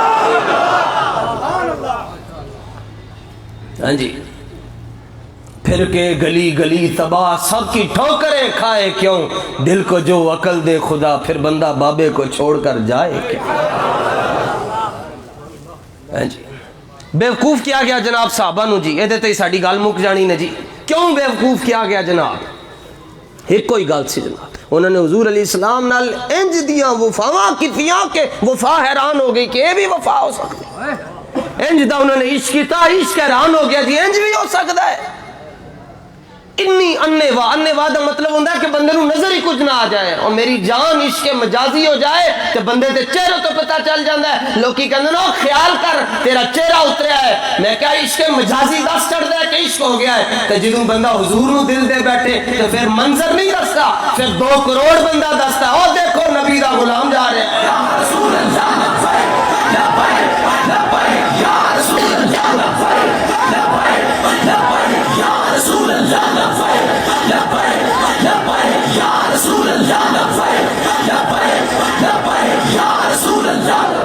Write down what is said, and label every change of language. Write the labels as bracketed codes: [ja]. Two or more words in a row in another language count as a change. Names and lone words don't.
[ur] ہاں جی، پھر کے گلی گلی تباہ سب کی ٹھوکریں کھائے کیوں، دل کو جو عقل دے خدا پھر بندہ بابے کو چھوڑ کر جائے کیوں۔ [pa] ہاں جی، بیوقوف کیا گیا جناب صحابہ نو جی، یہ دیتے ہی ساڑھی گال مک جانی نے جی، کیوں بیوقوف کیا گیا جناب؟ ایک کوئی گال سی جناب، انہوں نے حضور علیہ السلام نال انج دیاں وفاواں کیتیاں کہ وفا حیران ہو گئی کہ یہ بھی وفا ہو سکتی ہے، انج دا انہوں نے عشق کیتا، عشق حیران ہو گیا جی انج بھی ہو سکتا ہے۔ انی انیوا دا مطلب ہوندہ ہے کہ بندے نو نظر ہی کچھ نہ آ جائے، اور میری جان عشق مجازی ہو جائے تو بندے تے چہرے تو پتہ چل جاندہ ہے. لوکی کہندے نا خیال کر تیرا چہرہ اتریا ہے، میں کہا عشق مجازی دس چڑھ دے کہ عشق ہو گیا ہے. تو جدوں بندہ حضور نو دل دے بیٹھے تو پھر منظر نہیں دستا، پھر 2 کروڑ بندہ دستا. او دیکھو نبی دا غلام جا رہے ہیں. [ar] یا رسول اللہ لبیک لبیک لبیک یا رسول اللہ لبیک لبیک لبیک یا رسول اللہ لبیک لبیک لبیک یا رسول اللہ لبیک لبیک لبیک یا رسول اللہ.